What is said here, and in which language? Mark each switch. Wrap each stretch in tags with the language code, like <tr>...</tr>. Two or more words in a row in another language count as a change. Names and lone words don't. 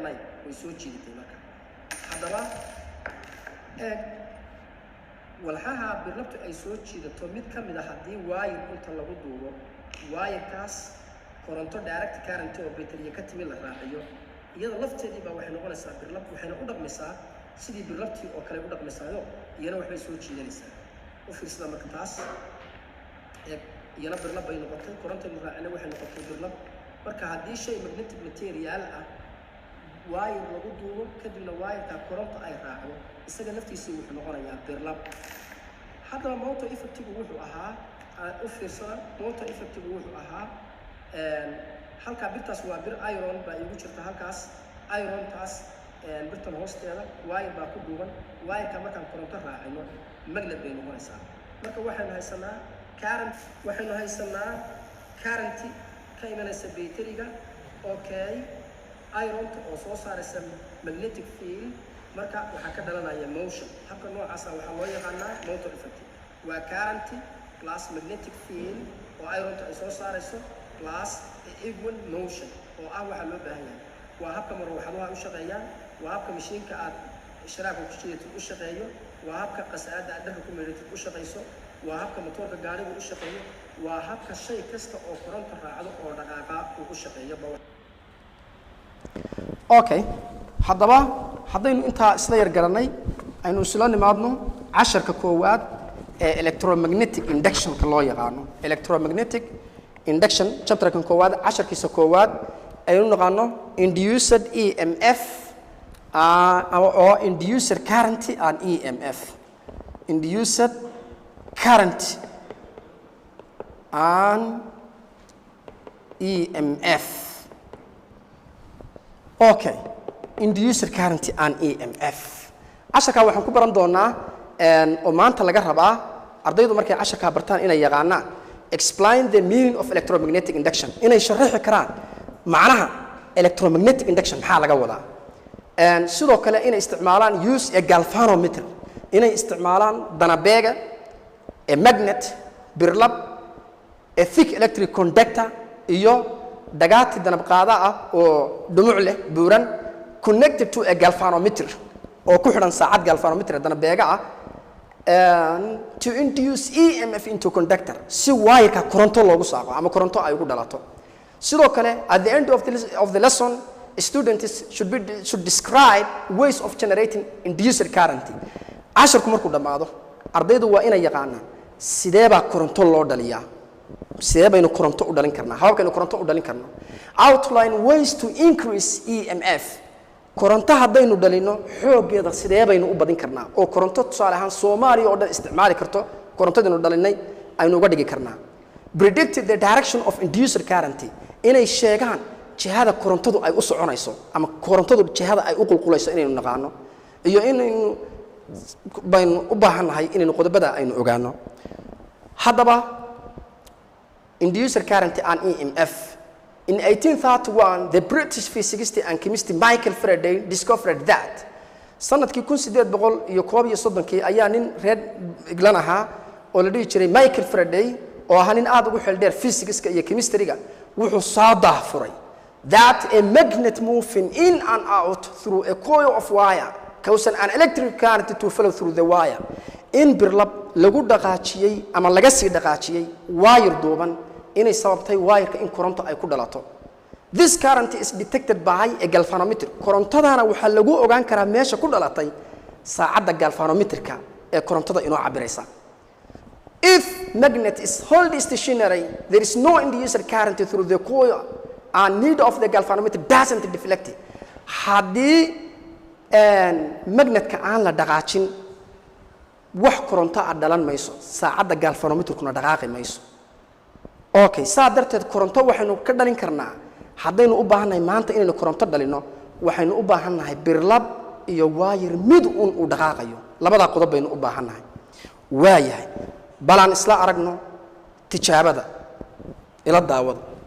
<so>line way soo jidatay marka haddaba eeg walxaha birlabtu ay soo jidato mid ka mid ah haddii wire inta lagu duubo wire-kaas koronto</so> <en>direct current</en> <so>oo battery ka timi la raaciyo iyada lafteedii baa waxay noqonaysaa birlab waxayna u dhaqmaysaa sidii birlabtii oo kale u dhaqmaysaayo iyana waxbay soo jiidanaysaa u fiirsada marka taas iyana birlab bay noqotay koronto la raacina waxay noqotay birlab marka haddii shay</so> <en>magnetic material</en> <so>ah wire lagu duubo kadibna wire-ka koronto ay raacdo isaga laftiisii wuxuu noqonayaa birlab haddaba</so> <en>motor effect-igu</en> <so>wuxuu ahaa u fiirsada</so> <en>motor effect-igu</en> <so>wuxuu ahaa halkaa birtaas waa bir iron baa igu jirta halkaas iron-taas birtan hoosteeda wire baa ku duuban wire-ka markaan koronto raacino magnet bay noqonaysaa marka waxaynu haysanaa current ka imanaysa battery-ga okay iron-ta oo soo saaraysa</so> <en>magnetic field</en> <so>marka waxa ka dhalanaya motion habka noocaas waxa loo yaqaanaa</so> <en>motor effect</en> <so>waa</so> <en>current plus magnetic field</en> <so>oo ironta ay soo saarayso</so> <en>plus equal motion</en> <so>oo waxa loo baahan yahay waa habka marwaxadaha u shaqeeyaan waa habka mashiinka aad ishraaka ku shaqeeyo u shaqeeyo waa habka qas'aada aad dharka ku meelatid u shaqeyso waa habka motorka gaariga u shaqeeyo waa habka shay kasta oo koronto raacdo oo dhaqaaqa u shaqeeyo okay haddaba haddaynu intaa isla yar garanay aynu isla nimaadno casharka koowaad ee</so> <en>electromagnetic induction</en> <so>ka loo yaqaano</so> <en>electromagnetic induction</en> <so>chapterkan koowaad casharkiisa koowaad aynu naqaano</so> <en>induced EMF or induced current and EMF induced current and EMF okay induced current and EMF</en> <so>casharka waxaan ku baran doonaa oo maanta laga rabaa ardaydu markay casharka bartaan inay yaqaanaan</so> <en>explain the meaning of electromagnetic induction</en> <so>inay sharaxi karaan macnaha</so> <en>electromagnetic induction</en> <so>maxaa laga wadaa sidoo kale inay isticmaalaan</so> <en>use a galvanometer</en> <so>inay isticmaalaan danabeega</so> <en>a magnet</en> <so>birlab</so> <en>a thick electric conductor</en> <so>iyo dagaati danab qaada ah oo dhumuc leh buuran</so> <en>connected to a galvanometer</en> <so>oo ku xidhan saacad galvanometer danabeega ah</so> <en>to induce EMF into conductor</en> <so>si wire-ka koronto loogu saaqo ama koronto ay ugu dhalato sidoo kale</so> <en>at the end of the lesson students should describe ways of generating induced current</en> <so>casharku markuu dhamaado ardaydu waa inay yaqaanaan sidee baa koronto loo dhaliyaa sidee baynu koronto u dhalin karnaa hababkaynu koronto u dhalin karno</so> <en>outline ways to increase EMF</en> <so>koronto haddaynu dhalino xoogeeda sidee baynu u badin karnaa oo koronto tusaale ahaan Soomaaliya oo dhan isticmaali karto korontadaynu dhalinay aynu uga dhigi karnaa</so> <en>predict the direction of induced current</en> <so>inay sheegaan jihada korontadu ay u soconayso ama korontadu jihada ay u qulqulayso inaynu naqaano iyo inaynu baynu u baahanahay inaynu qodobada aynu ogaano haddaba</so> <en>induced current and EMF in 1831 the British physicist and chemist Michael Faraday discovered that</en> <so>sanadkii 1831 ayaa nin reer England ahaa oo la dhihi jiray Michael Faraday oo ahaa nin aad ugu xeel dheer physics-ka iyo chemistry-ga wuxuu soo daahfuray</so> <en>that a magnet moving in and out through a coil of wire causes an electric current to flow through the wire</en> <so>in birlab lagu dhaqaajiyay ama laga sii dhaqaajiyay wire duuban inay sababtay wire-ka in koronto ay ku dhalato</so> <en>this current is detected by a galvanometer</en> <so>korontadana waxa lagu ogaan karaa meesha ku dhalatay saacadda galvanometer-ka ee korontada inoo cabiraysa</so> <en>if magnet is held stationary there is no induced current through the coil and need of the galvanometer doesn't deflect haddii</en> <so>magnetka aan la dhaqaajin wax koronto ah dhalan mayso saacadda galvanometer-kuna dhaqaaqi mayso okay saa darteed koronto waxaynu ka dhalin karnaa haddaynu u baahannahay maanta inaynu koronto dhalino waxaynu u baahannahay birlab iyo wire mid u dhaqaaqayo labada qodob baynu u baahannahay waayahay balaan isla aragno tijaabada ila daawada</so>